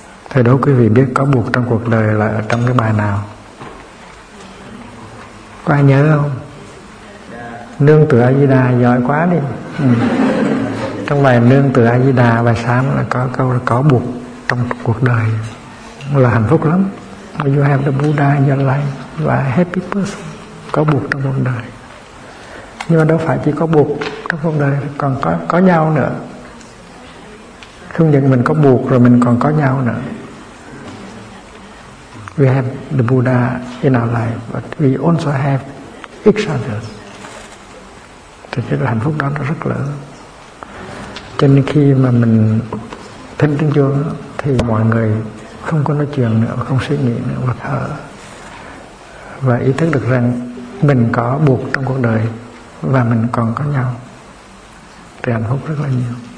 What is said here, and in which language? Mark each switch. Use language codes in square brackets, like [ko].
[vi] Thầy đố quý vị biết có buộc trong cuộc đời là ở trong cái bài nào? Có ai nhớ không? Nương tựa A-di-đà, giỏi quá đi. Trong bài Nương tựa A-di-đà, bài sáng là có câu là có buộc trong cuộc đời là hạnh phúc lắm. [en] You have the Buddha in your life, you are a happy person. [vi] Có buộc trong cuộc đời. Nhưng mà đâu phải chỉ có buộc trong cuộc đời, còn có nhau nữa. Không những mình có buộc rồi mình còn có nhau nữa. [en] We have the Buddha in our life, but we also have each other. [vi] Thì cái hạnh phúc đó nó rất lớn. Cho nên khi mà mình thỉnh tiếng chuông thì mọi người không có nói chuyện nữa, không suy nghĩ nữa, mà thở. Và ý thức được rằng mình có buộc trong cuộc đời và mình còn có nhau. Thì hạnh phúc rất là nhiều.